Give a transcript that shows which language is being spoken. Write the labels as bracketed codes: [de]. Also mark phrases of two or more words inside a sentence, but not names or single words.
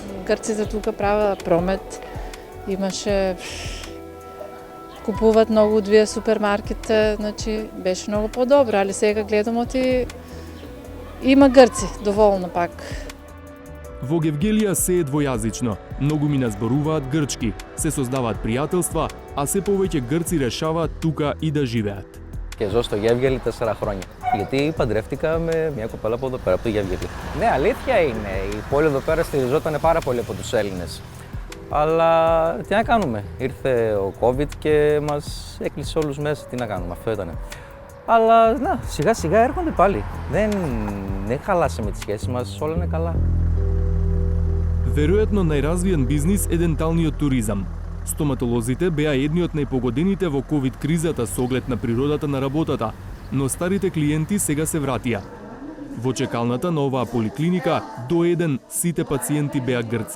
[mk] Грците тука прават промет, имаше купуваат многу од вие супермаркетите, значи беше многу подобро, али сега гледам оти има грци, доволно пак. Во Гевгелија се е двојазично. Многу мина зборуваат грчки, се создаваат пријателства, а се повеќе грци решаваат тука и да живеат. [el] Και ζω στο Γεύγελη 4 χρόνια. Γιατί παντρεύτηκα με μια κοπέλα από εδώ πέρα, από το Γεύγελη. Ναι, αλήθεια είναι. Η πόλη εδώ πέρα στηριζόταν πάρα πολύ από τους Έλληνες. Αλλά τι να κάνουμε. Ήρθε ο COVID και μας έκλεισε όλους μέσα. Τι να κάνουμε, αυτό ήτανε. Αλλά να, σιγά σιγά έρχονται πάλι. Δεν χαλάσαμε τις σχέσεις μας, όλα είναι καλά. [mk] Веројатно најразвиен бизнис е денталниот туризам. Стоматолозите беа едни од најпогодените во ковид кризата со оглед на природата на работата, но старите клиенти сега се вратија. Во чекалната на оваа поликлиника до еден сите пациенти беа грци.